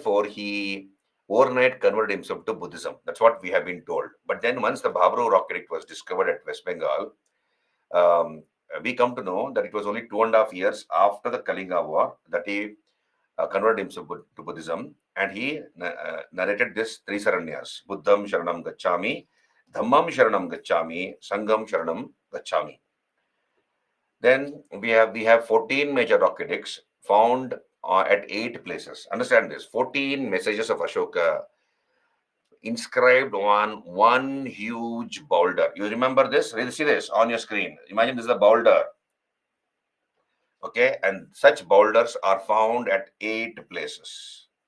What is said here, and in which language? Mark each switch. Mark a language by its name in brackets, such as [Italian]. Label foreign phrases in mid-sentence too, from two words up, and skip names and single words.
[English] And therefore, he overnight converted himself to Buddhism. That's what we have been told. But then once the Babru rock edict was discovered at West Bengal, um, we come to know that it was only 2.5 years after the Kalinga War that he converted himself to Buddhism, and he narrated this three saranyas: [Pali] Buddham Sharanam Gacchami, Dhammam Sharanam Gacchami, Sangam Sharanam Gacchami. [English] Then we have 14 major rock edicts found at 8 places. Understand this: 14 messages of Ashoka inscribed on one huge boulder. You remember this? See this on your screen. Imagine this is a boulder. Okay, and such boulders are found at 8 places.